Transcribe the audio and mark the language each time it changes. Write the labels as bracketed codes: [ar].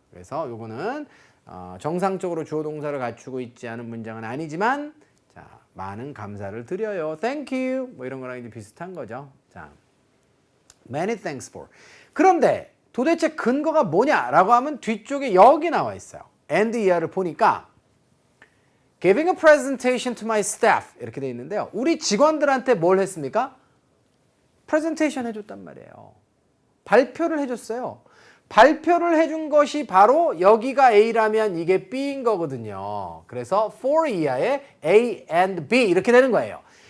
[ko] 그래서 요거는 정상적으로 주어 동사를 갖추고 있지 않은 문장은 아니지만, 자, 많은 감사를 드려요. [en] Thank you. [ko] 뭐 이런 거랑 이제 비슷한 거죠. 자, many thanks for. 그런데 도대체 근거가 뭐냐라고 하면 뒤쪽에 여기 나와 있어요. and 이하를 보니까 giving a presentation to my staff 이렇게 돼 있는데요. 우리 직원들한테 뭘 했습니까? presentation 해줬단 말이에요. 발표를 해줬어요. 발표를 해준 것이 바로 여기가 A라면 이게 B인 거거든요. 그래서 for 이하에 A and B 이렇게 되는 거예요.